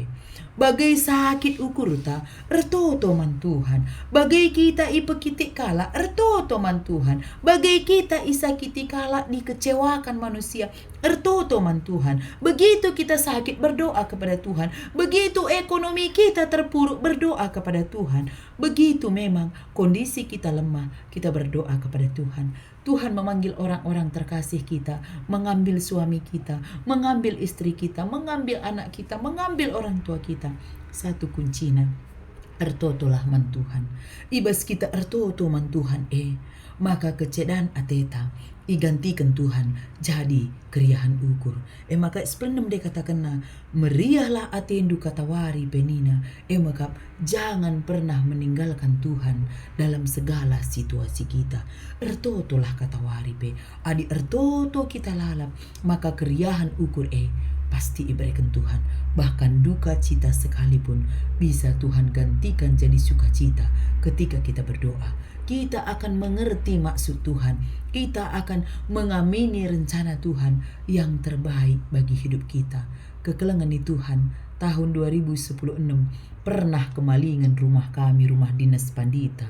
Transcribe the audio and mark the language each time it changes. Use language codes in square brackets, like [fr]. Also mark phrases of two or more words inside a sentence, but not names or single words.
[btx] Bagai sakit ukurta, ertoto man Tuhan. Bagai kita ipekitik kala, ertoto man Tuhan. Bagai kita isakiti kala [id] dikecewakan manusia, [btx] ertoto man Tuhan. [id] Begitu kita sakit, berdoa kepada Tuhan. Begitu ekonomi kita terpuruk, berdoa kepada Tuhan. Begitu memang kondisi kita lemah, kita berdoa kepada Tuhan. Tuhan memanggil orang-orang terkasih kita, mengambil suami kita, mengambil istri kita, mengambil anak kita, mengambil orang tua kita. Satu kuncinya, [btx] ertotolah man Tuhan. Ibas kita ertoto man Tuhan, maka kecedaan ateta igantikan Tuhan jadi keriahan ukur. Maka sepenem dia katakan meriahlah atendu kata waripe nina. [id] Maka jangan pernah meninggalkan Tuhan dalam segala situasi kita. [btx] Ertotolah kata waripe. Adi ertoto kita lalap, maka keriahan ukur pasti iberikan Tuhan. [id] Bahkan duka cita sekalipun bisa Tuhan gantikan jadi sukacita ketika kita berdoa. Kita akan mengerti maksud Tuhan. Kita akan mengamini rencana Tuhan yang terbaik bagi hidup kita. [btx] Kekelengan di Tuhan, [id] tahun 2016 pernah kemalingan rumah kami, rumah dinas Pandita.